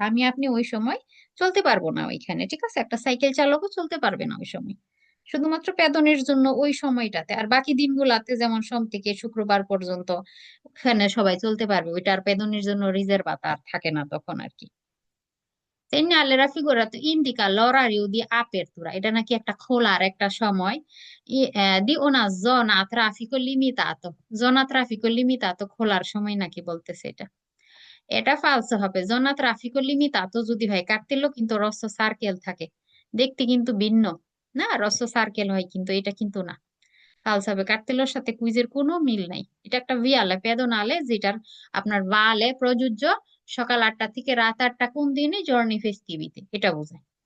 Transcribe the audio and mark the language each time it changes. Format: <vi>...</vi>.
<bn>আমি আপনি ওই সময় চলতে পারবো না ওইখানে, ঠিক আছে, একটা সাইকেল চালকও চলতে পারবে না ওই সময়, শুধুমাত্র পেদনের জন্য ওই সময়টাতে। আর বাকি দিনগুলাতে যেমন সোম থেকে শুক্রবার পর্যন্ত ওখানে সবাই চলতে পারবে, ওইটা আর পেদনের জন্য রিজার্ভাতা আর থাকে না তখন আর কি।</bn> <it>Segnale raffigurato indica l'orario di apertura,</it> <bn>এটা নাকি একটা খোলার একটা সময়,</bn> <it>di una zona a traffico limitato, zona traffico limitato</it> <bn>খোলার সময় নাকি বলতেছে এটা। এটা ফালসে হবে, জোনা ট্রাফিকো লিমিটাতো যদি হয়, কার্তেলো কিন্তু রস্য সার্কেল থাকে, দেখতে কিন্তু ভিন্ন, না রস্য সার্কেল হয় কিন্তু এটা কিন্তু না, ফালসে হবে, কার্তেলোর সাথে কুইজের কোনো মিল নাই। এটা একটা ভিয়ালে পেদোনালে, যেটার আপনার ভালে প্রযোজ্য সকাল 8টা থেকে রাত 8টা, কোন দিনে, জর্নি ফেস্টিভিতে, এটা বোঝায়।</bn>